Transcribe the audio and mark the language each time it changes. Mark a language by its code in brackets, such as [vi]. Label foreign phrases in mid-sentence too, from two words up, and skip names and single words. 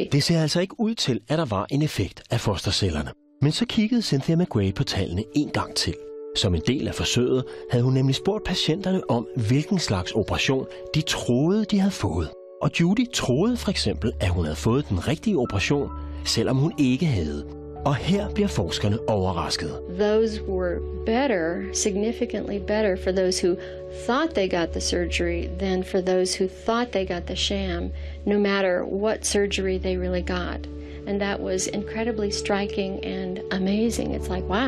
[da] Det ser altså ikke ud til, at der var en effekt af fostercellerne. Men så kiggede Cynthia McGrade på tallene en gang til. Som en del af forsøget havde hun nemlig spurgt patienterne om, hvilken slags operation de troede, de havde fået. Og Judy troede for eksempel, at hun havde fået den rigtige operation, selvom hun ikke havde. Og her bliver forskerne overrasket. [en] Those were better, significantly better for those who thought they got the surgery than for those who thought they got the sham, no matter what surgery they really got. And that was incredibly striking and amazing. It's like, wow.